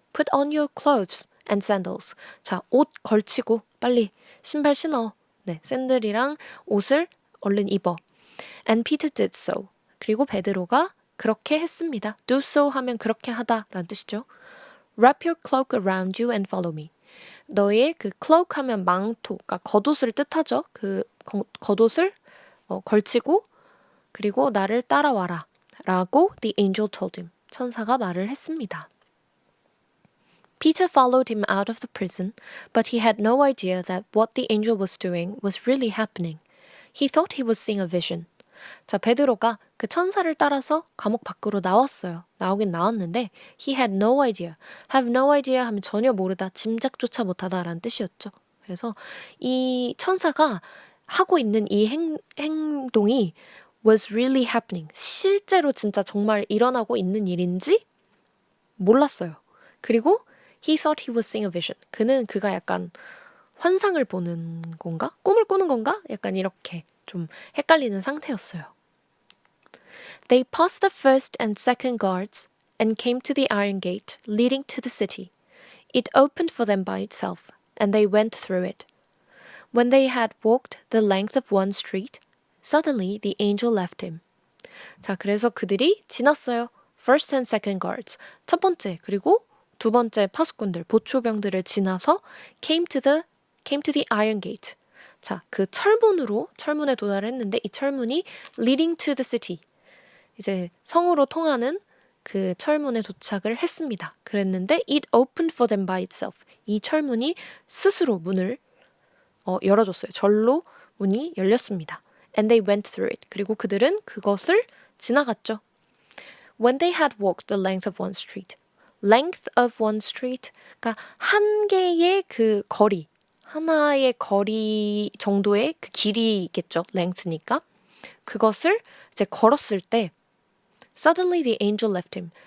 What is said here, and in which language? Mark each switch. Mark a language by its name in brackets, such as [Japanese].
[English] Put on your clothes and sandals. [Korean] 자, 옷 걸치고 빨리 신발 신어. 네, 샌들이랑 옷을 얼른 입어. [English] And Peter did so. [Korean] 그리고 베드로가 그렇게 했습니다. Do so 하면 그렇게 하다 라는 뜻이죠. [English] Wrap your cloak around you and follow me. [Korean] 너의 그 cloak 하면 망토, 그러니까 겉옷을 뜻하죠. 그 겉옷을 걸치고 그리고 나를 따라와라 라고 [English] the angel told him. [Korean] 천사가 말을 했습니다. [English] Peter followed him out of the prison, but he had no idea that what the angel was doing was really happening. He thought he was seeing a vision. [Korean] 자, 베드로가 그 천사를 따라서 감옥 밖으로 나왔어요. 나오긴 나왔는데 [English] he had no idea. [Korean] have no idea 하면 전혀 모르다, 짐작조차 못하다라는 뜻이었죠. 그래서 이 천사가 하고 있는 이 행동이 [English] was really happening. [Korean] 실제로 진짜 정말 일어나고 있는 일인지 몰랐어요. [English] 그리고 he thought he was seeing a vision. [Korean] 그가 약간 환상을 보는 건가? 꿈을 꾸는 건가? 약간 이렇게 좀 헷갈리는 상태였어요. [English] They passed the first and second guards and came to the iron gate leading to the city. It opened for them by itself, and they went through it. When they had walked the length of one street, suddenly the angel left him. [Korean] 자, 그래서 그들이 지났어요. [English] First and second guards. [Korean] 첫 번째 그리고 두 번째 파수꾼들, 보초병들을 지나서 [English] came to the iron gate. [Korean] 자, 그 철문에 도달했는데 이 철문이 [English] leading to the city. [Korean] 이제 성으로 통하는 그 철문에 도착을 했습니다. 그랬는데 [English] it opened for them by itself. [Korean] 이 철문이 스스로 문을 열어줬어요. 절로 문이 열렸습니다. [English] And they went through it. [Korean] 그리고 그들은 그것을 지나갔죠. [English] When they had walked the length of one street. length of one street. [Korean] 그러니까 한 개의 그 거리. 하나의 거리 정도의 그 길이겠죠. length니까. 그것을 이제 걸었을 때 [English] Suddenly the angel left him.